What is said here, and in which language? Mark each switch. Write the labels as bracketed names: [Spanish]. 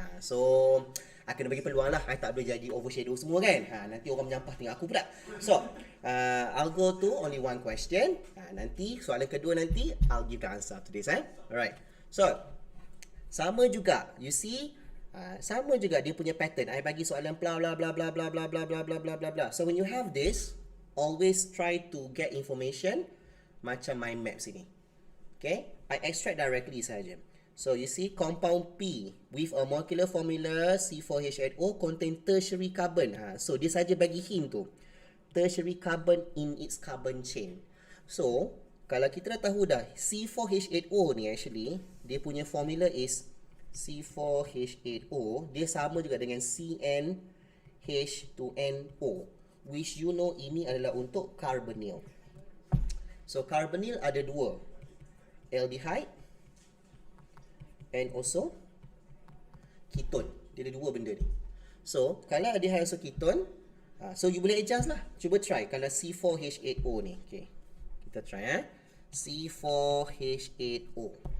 [Malay] So I kena bagi peluang lah. I tak boleh jadi overshadow semua kan. Nanti orang menyampah tengok aku pula. [English] So I'll go to only one question. [Malay] Nanti soalan kedua nanti [English] I'll give the answer to this. [Malay] Alright. So sama juga, [English] you see, [Malay] sama juga dia punya pattern. I bagi soalan [English] bla bla bla bla bla bla bla bla bla bla bla bla. So when you have this, always try to get information macam mind map sini. Okay, I extract directly saja. So you see compound P with a molecular formula C4H8O contain tertiary carbon. So [Malay] dia saja bagi hint tu. [English] Tertiary carbon in its carbon chain. [Malay] So kalau kita dah tahu dah C4H8O ni actually dia punya formula is C4H8O, dia sama juga dengan CnH2nO, [English] which you know [Malay] ini adalah untuk carbonyl. So carbonyl ada dua, aldehyde [English] and also [Malay] ketone. Dia ada dua benda ni. So kalau aldehyde also ketone, so you boleh adjust lah. Cuba try kalau C4H8O ni. Okay, kita try C4H8O.